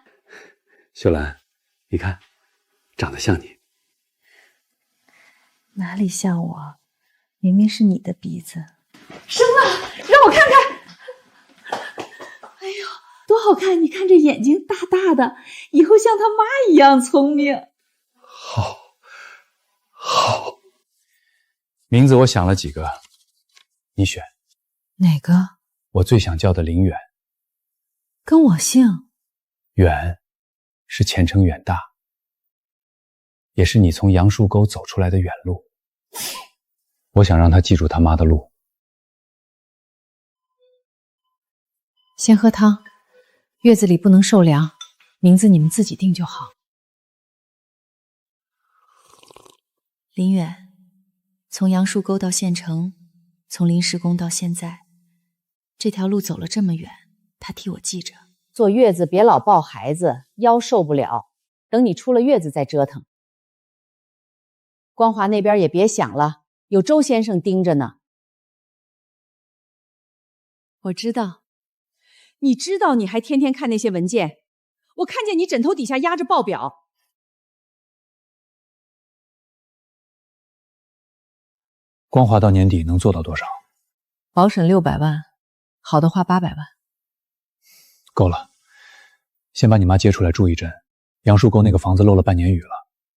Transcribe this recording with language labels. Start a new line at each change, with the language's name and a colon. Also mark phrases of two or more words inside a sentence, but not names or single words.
Chinese: 秀蘭，你看，長得像你。哪裡像我？明明是你的鼻子。生了，讓我看看。哎呦，多好看！你看这眼睛大大的，以後像他媽一樣聰明。好。名字我想了幾個，你選。哪個？我最想叫的林遠。跟我姓。遠是前程遠大，也是你從楊樹溝走出來的遠路。我想讓他記住他媽的路。先喝湯，月子裡不能受涼，名字你們自己定就好。林遠，從楊樹溝到縣城，從臨時工到現在，這條路走了這麼遠，他替我記着。坐月子別老抱孩子，腰受不了，等你出了月子再折騰。光華那邊也別想了，有周先生盯着呢。我知道，你知道你還天天看那些文件，我看見你枕頭底下壓着報表。光華到年底能做到多少？保審600萬，好的話800萬。夠了， 先把你媽接出來住一陣，楊樹溝那個房子漏了半年雨了。